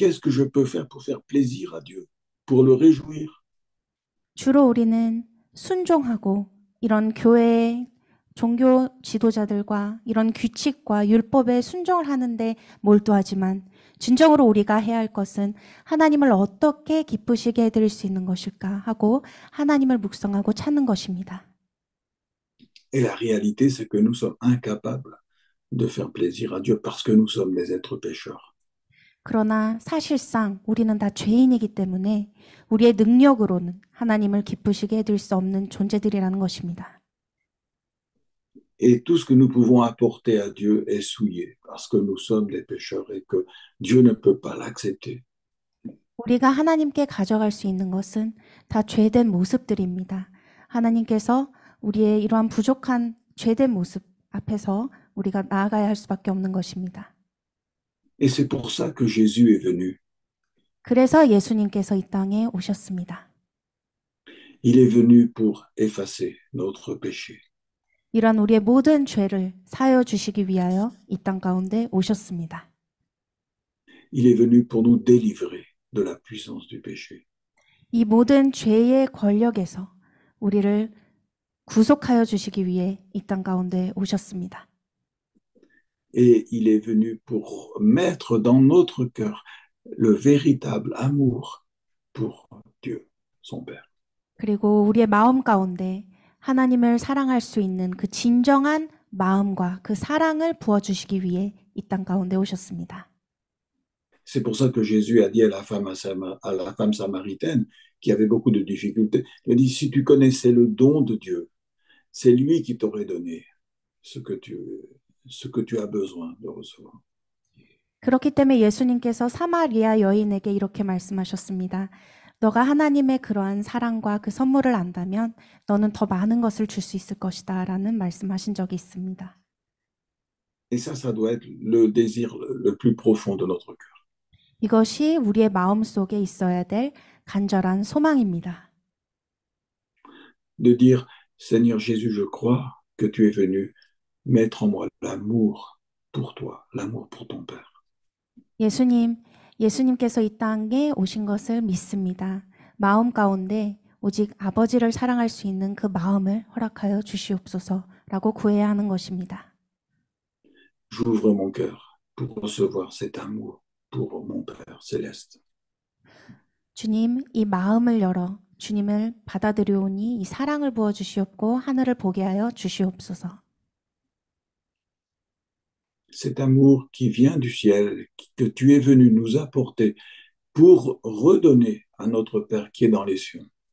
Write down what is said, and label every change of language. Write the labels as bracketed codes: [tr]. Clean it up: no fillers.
[fr] Qu'est-ce que je peux faire pour faire plaisir à Dieu, pour le réjouir? [ko] 주로 우리는 순종하고 이런 교회 종교 지도자들과 이런 규칙과 율법에 순종을 하는데 몰두하지만 진정으로 우리가 해야 할 것은 하나님을 어떻게 기쁘시게 해드릴 수 있는 것일까 하고 하나님을 묵상하고 찾는 것입니다. [fr] Et la réalité, c'est que nous sommes incapables de faire plaisir à Dieu parce que nous sommes des êtres pécheurs. [ko] 그러나 사실상 우리는 다 죄인이기 때문에 우리의 능력으로는 하나님을 기쁘시게 해드릴 수 없는 존재들이라는 것입니다. [fr] Et tout ce que nous pouvons apporter à Dieu est souillé parce que nous sommes des pécheurs et que Dieu ne peut pas l'accepter. [ko] 우리가 하나님께 가져갈 수 있는 것은 다 죄된 모습들입니다. 하나님께서 우리의 이러한 부족한 죄된 모습 앞에서 우리가 나아가야 할 수밖에 없는 것입니다. [fr] Et c'est pour ça que Jésus est venu. [ko] 그래서 예수님께서 이 땅에 오셨습니다. [fr] Il est venu pour effacer notre péché. [ko] 이런 우리의 모든 죄를 사하여 주시기 위하여 이 땅 가운데 오셨습니다. [fr] Il est venu pour nous délivrer de la puissance du péché. [ko] 이 모든 죄의 권력에서 우리를 구속하여 주시기 위해 이 땅 가운데 오셨습니다. [fr] Et il est venu pour mettre dans notre cœur le véritable amour pour Dieu, son Père. [ko] 그리고 우리의 마음 가운데 하나님을 사랑할 수 있는 그 진정한 마음과 그 사랑을 부어주시기 위해 이 땅 가운데 오셨습니다. [fr] C'est pour ça que Jésus a dit à la femme samaritaine qui avait beaucoup de difficultés, il a dit, si tu connaissais le don de Dieu, c'est lui qui t'aurait donné ce que tu ce que tu as besoin de recevoir. [ko] 그렇기 때문에 예수님께서 사마리아 여인에게 이렇게 말씀하셨습니다. 너가 하나님의 그러한 사랑과 그 선물을 안다면 너는 더 많은 것을 줄 수 있을 것이다 라는 말씀하신 적이 있습니다. [fr] Et ça doit être le désir le plus profond de notre cœur. [ko] 이것이 우리의 마음 속에 있어야 될 간절한 소망입니다. [fr] De dire, Seigneur Jésus, je crois que tu es venu mettre en moi l'amour pour toi, l'amour pour ton Père. [ko] 예수님께서 이 땅에 오신 것을 믿습니다. 마음 가운데 오직 아버지를 사랑할 수 있는 그 마음을 허락하여 주시옵소서라고 구해야 하는 것입니다. [fr] J'ouvre mon cœur pour recevoir cet amour pour mon Père céleste. [ko] 주님, 이 마음을 열어 주님을 받아들여오니 이 사랑을 부어 주시옵고 하늘을 보게 하여 주시옵소서. [fr] Cet amour qui vient du ciel, que tu es venu nous apporter pour redonner à notre Père qui est dans les cieux.